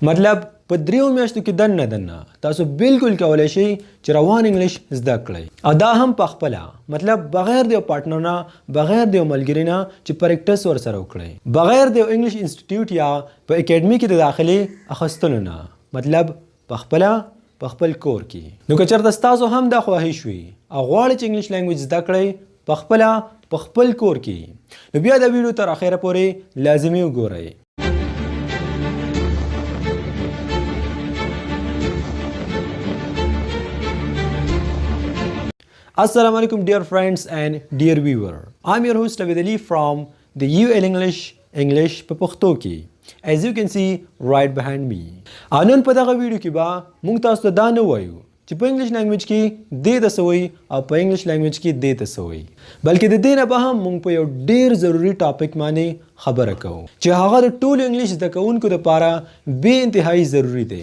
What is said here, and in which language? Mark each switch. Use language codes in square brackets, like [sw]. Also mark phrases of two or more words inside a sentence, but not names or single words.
[ps] مطلب په 3 میاشتو کې دنه تاسو بالکل کولای شئ چې روان انګلیش زده کړئ او دا هم په خپل مطلب بغیر د یو پارټنر نه بغیر د یو ملګری نه چې پریکټس ورسره وکړئ بغیر د [en] English institute [ps] یا په اکیډمي کې د داخلي اخیستلو نه مطلب په خپل کور کې. نو که چېرته ستاسو هم دا خواهش وي او غواړئ چې [en] English language [ps] زده کړئ په خپل کور کې نو بیا د ویډیو تر اخره پورې لازمي وګورئ. [ar] السلام عليكم [en] dear friends and dear viewer. I'm your host Abid Ali from the ENGLISH [ps] په پښتو کې. [en] As you can see right behind me. [ps] نن په دغه ویډیو کې به موږ تاسو ته دا نه وایو چې په [en] English language [ps] کې دې ته څه وایي او په [en] English language [ps] کې دې ته څه وایي بلکې د دې نه به هم موږ په یو ډېر ضروري ټاپک باندې خبره کوو چې هغه د ټولو انګلیش زده کوونکو دپاره بې انتهایي ضروري دی.